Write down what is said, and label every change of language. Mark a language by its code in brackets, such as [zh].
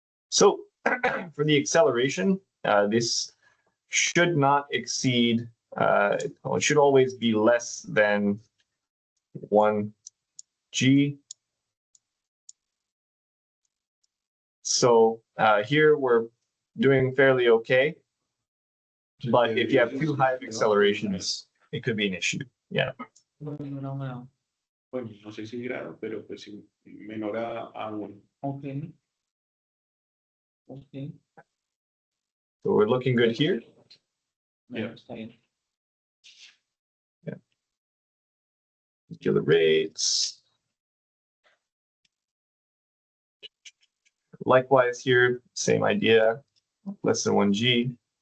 [en] So for the acceleration, this should not exceed, it should always be less than 1G. So here we're doing fairly okay. But if you have too high of accelerations, it could be an issue. Yeah. [es] Bueno, no sé si grado, pero pues sí, menor a 1. [en] Okay. Okay. So we're looking good here. [es] Bueno, [en] Yeah. [es] está bien. [en] Particular rates. Likewise here, same idea, less than 1G.